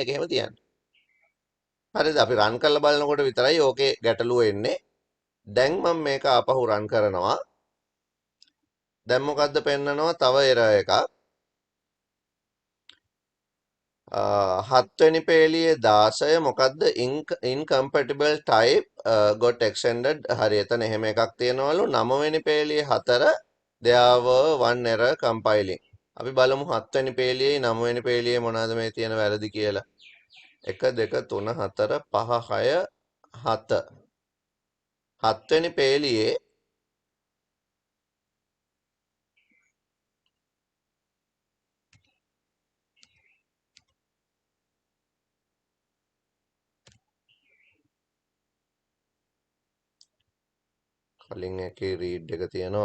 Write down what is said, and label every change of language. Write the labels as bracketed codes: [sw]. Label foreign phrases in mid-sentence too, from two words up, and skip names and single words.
[si] ඒක එහෙම තියන්න. හරිද? අපි රන් කරලා බලනකොට විතරයි ඕකේ ගැටලුව එන්නේ. දැන් මම මේක ආපහු රන් කරනවා. දැන් මොකද්ද පෙන්නනවා? තව error එකක්. 7 වෙනි පේලියේ 16 මොකද්ද [en] incompatible type got extended. [si] හරි එතන එහෙම එකක් තියෙනවලු. 9 වෙනි පේලියේ 4 [en] there were one error compiling. [si] අපි බලමු 7 වෙනි පේලියේ 9 වෙනි පේලියේ මොනවාද මේ තියෙන වැරදි කියලා. 1 2 3 4 5 6 7 7 වෙනි පේලියේ කලින් එකේ රීඩ් එක තියෙනවා.